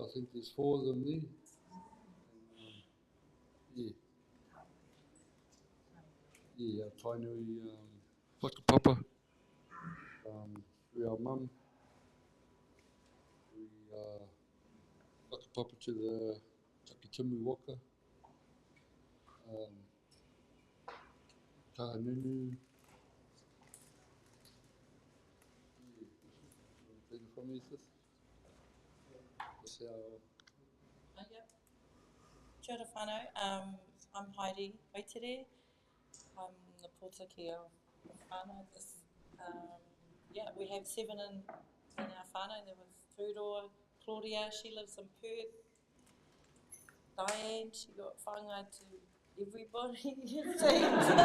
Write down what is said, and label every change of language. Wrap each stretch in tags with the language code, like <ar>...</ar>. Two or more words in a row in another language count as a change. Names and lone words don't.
<en>I think there's 4 of them there. Our tainui Whakapapa, through our mum. We whakapapa to the Takitimu waka. Kahanunu. Take it from me, sis. That's our... Yep.</en> <mi>Kia ora whanau.</mi> <en>I'm Heidi Waitere. I'm the pōtaki of whānau. Yeah, we have 7 in our whānau. There was Hoeroa, Claudia, she lives in Perth. Diane, she got whāngai to everybody, it seems.</en>